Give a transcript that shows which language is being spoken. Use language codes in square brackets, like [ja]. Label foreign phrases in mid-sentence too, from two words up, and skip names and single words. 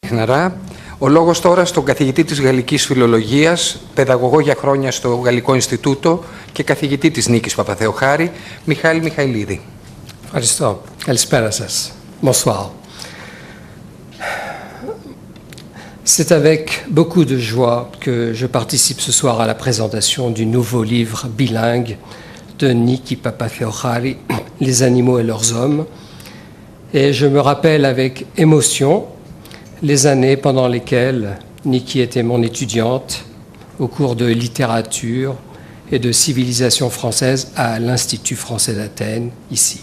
[el] Ο λόγος τώρα στον καθηγητή της Γαλλικής Φιλολογίας, παιδαγωγό για χρόνια στο Γαλλικό Ινστιτούτο και καθηγητή της Νίκης Παπαθεοχάρη, Μιχάλη Μιχαηλίδη. Ευχαριστώ. Καλησπέρα σας. [fr] Bonsoir. C'est avec beaucoup de joie que je participe ce soir à la présentation du nouveau livre bilingue de Niki Papa-Theochari, Les animaux et leurs hommes. Et je me rappelle avec émotion les années pendant lesquelles Niki était mon étudiante au cours de littérature et de civilisation française à l'Institut français d'Athènes, ici.